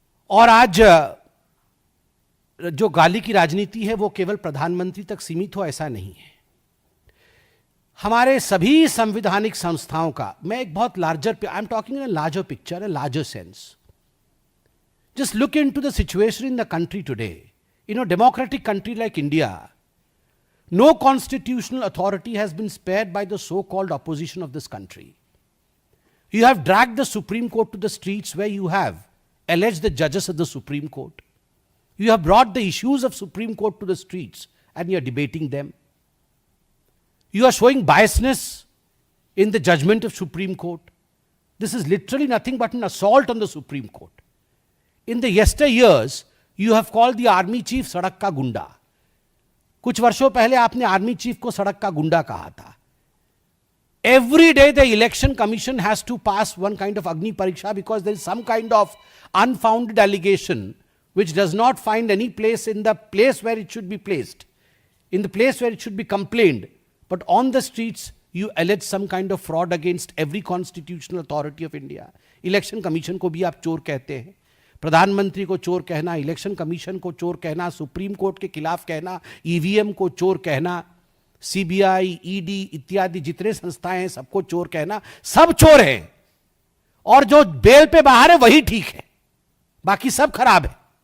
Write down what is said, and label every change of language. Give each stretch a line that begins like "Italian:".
Hindi: और आज जो गाली की राजनीति है वो केवल प्रधानमंत्री तक सीमित हो, ऐसा नहीं है। हमारे सभी संवैधानिक संस्थाओं का, मैं एक बहुत
English: Larger, I am talking in a larger picture, a larger sense. Just look into the situation in the country today. In a democratic country like India, no constitutional authority has been spared by the so-called opposition of this country. You have dragged the Supreme Court to the streets where you have alleged the judges of the Supreme Court. You have brought the issues of Supreme Court to the streets and you are debating them. You are showing biasness in the judgment of Supreme Court. This is literally nothing but an assault on the Supreme Court. In the yesteryears, you have called the army chief
Hindi: सड़क का गुंडा। कुछ वर्षों पहले आपने army chief को सड़क का गुंडा कहा था।
English: Every day the election commission has to pass one kind of Agni Pariksha because there is some kind of unfounded allegation which does not find any place in the place where it should be placed, in the place where it should be complained. But on the streets, you allege some kind of fraud against every constitutional authority of India.
Hindi: Election commission को भी आप चोर कहते हैं, प्रधानमंत्री को चोर कहना, इलेक्शन कमीशन को चोर कहना, सुप्रीम कोर्ट के खिलाफ कहना, ईवीएम को चोर कहना, सीबीआई, ईडी इत्यादि जितने संस्थाएं हैं सबको चोर कहना, सब चोर हैं। और जो बेल पे बाहर है वही ठीक है, बाकी सब खराब है।